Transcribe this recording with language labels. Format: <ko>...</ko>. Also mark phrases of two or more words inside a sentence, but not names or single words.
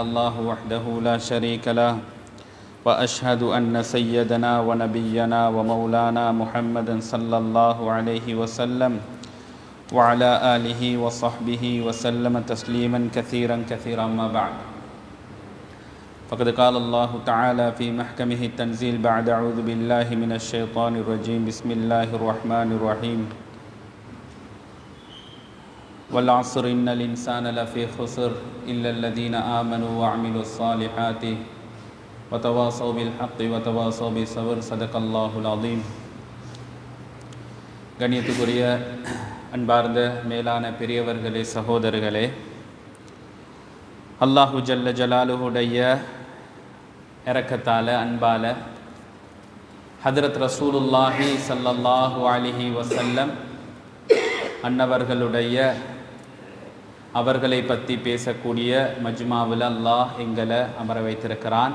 <ar>الله وحده لا شريك له وأشهد أن سيدنا ونبينا ومولانا محمدا صلى الله عليه وسلم وعلى آله وصحبه وسلم تسليما كثيرا ما بعد فقد قال الله تعالى في محكمه التنزيل بعد أعوذ بالله من الشيطان الرجيم بسم الله الرحمن الرحيم والعصر إن الإنسان لفي خسر إلا الذين آمنوا وعملوا الصالحات وتواصوا بالحق وتواصوا بالصبر صدق الله العظيم.</ar> <ta>கண்ணியத்துக்குரிய அன்பார்ந்த மேலான பெரியவர்களே சகோதரர்களே,</ta> <ar>الله جل جلاله</ar> <ta>இரக்கத்தால் அன்பால் ஹதரத்</ta> <ar>رسول الله صلى الله عليه وسلم</ar> <ta>அன்னவர்களுடைய அவர்களை பற்றி பேசக்கூடிய மஜ்மாவில் அல்லாஹ் எங்களை அமர வைத்திருக்கிறான்.</ta>